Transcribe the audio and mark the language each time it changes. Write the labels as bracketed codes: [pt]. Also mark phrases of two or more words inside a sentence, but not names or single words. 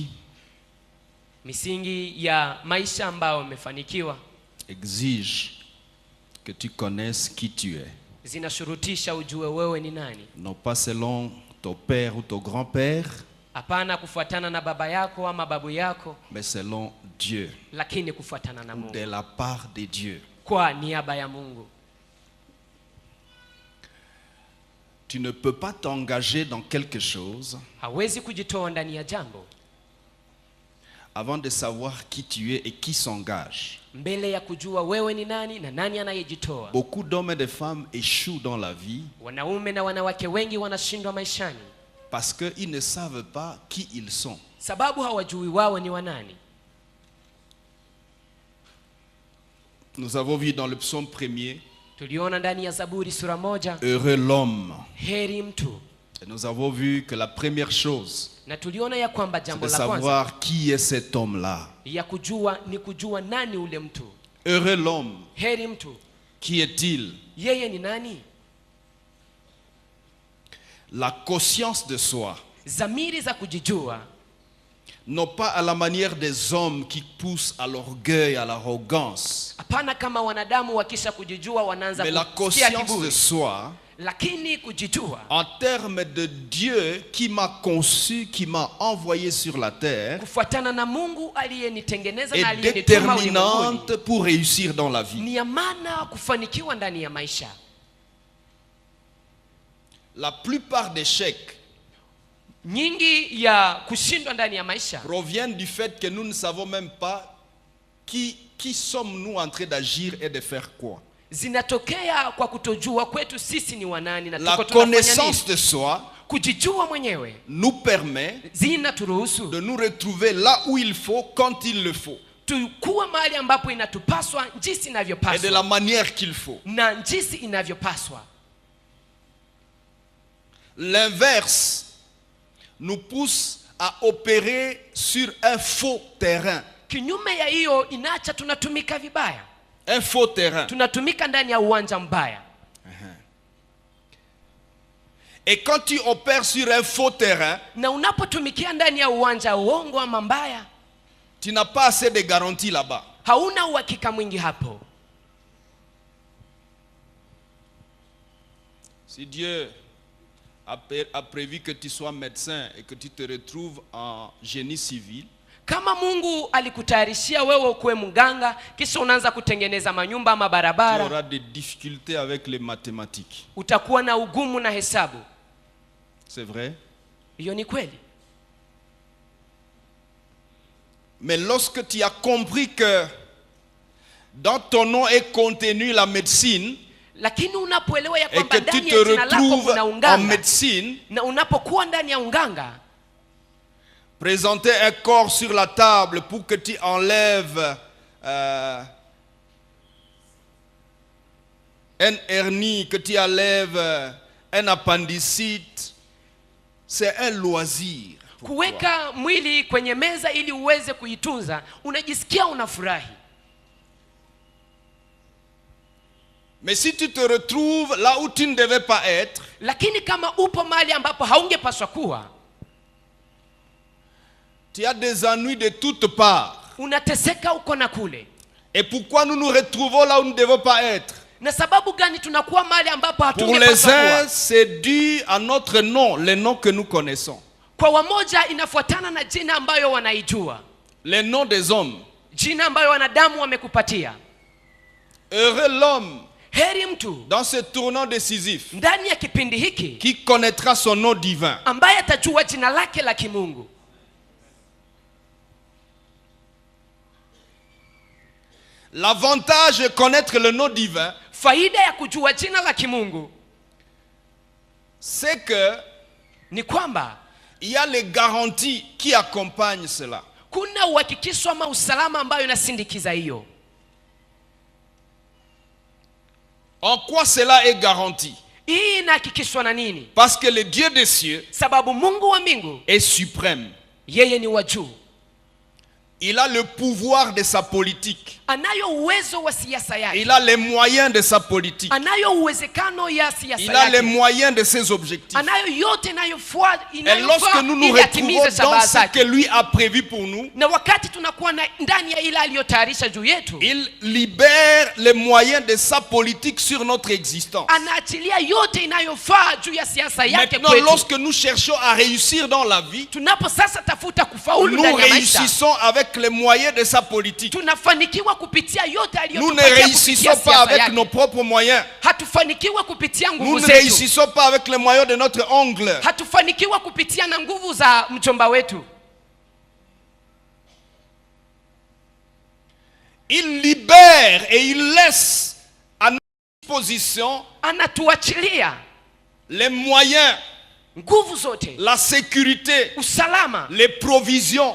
[sw] misingi ya maisha ambayo umefanikiwa [fr] exige que tu connaisses qui tu es. [sw] Zinashurutisha ujue wewe ni nani. [fr] Non pas selon ton père ou ton grand-père, [sw] hapana kufuatana na baba yako ama babu yako, [fr] mais selon Dieu, [sw] lakini kufuatana na Mungu, [fr] de la part de Dieu. [sw] kwa niaba ya Mungu. [fr] Tu ne peux pas t'engager dans quelque chose [sw] hawezi kujitoa ndani ya jambo [fr] avant de savoir qui tu es et qui s'engage. [sw] mbele ya kujua wewe ni nani na nani anayejitoa. [fr] Beaucoup d'hommes et de femmes échouent dans la vie [sw] Wanaume na wanawake wengi wanashindwa maishani [fr] parce qu'ils ne savent pas qui ils sont. [sw] sababu hawajui wao ni wanani. [fr] Nous avons vu dans le psaume 1er, [sw] tuliona ndani ya Zaburi sura 1, [fr] heureux l'homme. [sw] heri mtu. [fr] Et nous avons vu que la première chose, [sw] Na tuliona ya kwamba [fr] c'est [sw] jambo [fr] de [sw] la kwanza [fr] savoir qui est cet homme-là. [sw] ya kujua ni kujua nani ule mtu. [fr] Heureux l'homme. [sw] Heri mtu. [fr] Qui est-il? [sw] Yeye ni nani? [fr] La conscience de soi. [sw] Zamiri za kujijua. [fr] Non pas à la manière des hommes qui poussent à l'orgueil, à l'arrogance. [sw] Hapana kama wanadamu wakisha kujijua wanaanza [fr] mais la [sw] kusikia [fr] conscience de [sw] kiburi. [fr] soi, [sw] Lakini kujijua [fr] en termes de Dieu qui m'a conçu, qui m'a envoyé sur la terre, [sw] kufuatana na Mungu aliyenitengeneza na [fr] est [sw] aliyenituma ulimwenguni, [fr] déterminante pour réussir dans la vie. [sw] ni ya maana kufanikiwa ndani ya maisha. [fr] La plupart des échecs [sw] Nyingi ya kushindwa ndani ya maisha [fr] proviennent du fait que nous ne savons même pas qui sommes-nous en train d'agir et de faire quoi. [sw] zinatokea kwa kutojua kwetu sisi ni wanani na [fr] La [sw] tuko tunafanya [fr] connaissance [sw] nini. [fr] de soi [sw] Kujijua mwenyewe [fr] nous permet [sw] zinaturuhusu [fr] de nous retrouver là où il faut, quand il le faut, [sw] tukuwa mahali ambapo inatupaswa jinsi [fr] et de [sw] inavyopaswa [fr] la manière qu'il faut. [sw] na jinsi inavyopaswa. [fr] L'inverse nous pousse à opérer sur un faux terrain. [sw] Kinyume ya hiyo inaacha tunatumika vibaya. [fr] Un faux terrain. [sw] Tunatumika ndani ya uwanja mbaya. [fr] Et quand tu opères sur un faux terrain, [sw] Na unapotumikia ndani ya uwanja uongo ama mbaya, [fr] tu n'as pas assez de garanties là-bas. [sw] hauna uhakika mwingi hapo. [fr] Si Dieu a prévu que tu sois médecin et que tu te retrouves en génie civil, [sw] Kama Mungu alikutayarishia wewe kuwe mganga kisha unaanza kutengeneza manyumba ama [fr] tu [sw] barabara, [fr] auras des difficultés avec les mathématiques. [sw] utakuwa na ugumu na hesabu. [fr] C'est vrai? [sw] Hiyo ni kweli. [fr] Mais lorsque tu as compris que dans ton nom est contenue la médecine, [sw] Lakini unapoelewa ya [fr] et [sw] kwamba [fr] que tu [sw] ndani [fr] te [sw] ya jina lako [fr] retrouves [sw] kuna [fr] en [sw] unganga, [fr] médecine, [sw] na unapokuwa ndani ya unganga, [fr] présenter un corps sur la table pour que tu enlèves un hernie, que tu enlèves un appendicite, c'est un loisir. pour toi. [sw] kuweka mwili kwenye meza ili uweze kuitunza, unajisikia unafurahi. [fr] Mais si tu te retrouves là où tu ne devais pas être, [sw] Lakini kama upo mahali ambapo haungepaswa kuwa, [fr] tu as des ennuis de toutes parts. [sw] unateseka uko na kule. [fr] Et pourquoi nous nous retrouvons là où nous ne devons pas être? [sw] Na sababu gani tunakuwa mahali ambapo [fr] Pour les [sw] hatungepaswa kuwa? [fr] uns, c'est dû à notre nom, les noms que nous connaissons. [sw] Kwa wamoja inafuatana na jina ambayo wanaijua, [fr] Les noms des hommes. [sw] jina ambayo wanadamu wamekupatia. [fr] Heureux l'homme [sw] Heri mtu [fr] dans ce tournant décisif [sw] ndani ya kipindi hiki [fr] qui connaîtra son nom divin. [sw] ambaye atajua jina lake la kimungu. [fr] L'avantage de connaître le nom divin, [sw] Faida ya kujua jina la kimungu [fr] c'est que [sw] ni kwamba [fr] il y a les garanties qui accompagnent cela. [sw] kuna uhakikisho ama usalama ambayo inasindikiza hiyo. [fr] En quoi cela est garanti? [sw] Hii inahakikishwa na nini? [fr] Parce que le Dieu des cieux [sw] Sababu Mungu wa mbingu [fr] est suprême. [sw] yeye ni wa juu. [fr] Il a le pouvoir de sa politique. [sw] Anayo uwezo wa siasa yake. [fr] Il a les moyens de sa politique. [sw] Anayo uwezekano ya siasa [fr] Il a les [sw] yake. [fr] moyens de ses objectifs. [sw] Anayo yote [fr] Et lorsque nous nous retrouvons dans ce que lui a prévu pour nous, [sw] na wakati tunakuwa ndani ya ile aliyotayarisha juu yetu, [fr] il libère les moyens de sa politique sur notre existence. [sw] anaachilia yote inayofaa juu ya siasa yake [fr] Maintenant, [sw] kwetu. [fr] lorsque nous cherchons à réussir dans la vie, [sw] Tunapo sasa tafuta kufaulu [fr] nous [sw] ndani ya maisha, [fr] réussissons avec les moyens de sa politique. [sw] tunafanikiwa kupitia yote [fr] Nous ne [sw] aliyotupatia [fr] réussissons [sw] kupitia [fr] pas [sw] siasa [fr] avec [sw] yake. [fr] nos propres moyens. [sw] Hatufanikiwa kupitia [fr] Nous [sw] nguvu [fr] ne [sw] zetu. [fr] réussissons pas avec les moyens de notre ongle. [sw] Hatufanikiwa kupitia na nguvu za mjomba wetu. [fr] Il libère et il laisse à notre disposition [sw] Anatuachilia [fr] les moyens, [sw] nguvu zote, [fr] la sécurité, [sw] usalama, [fr] les provisions,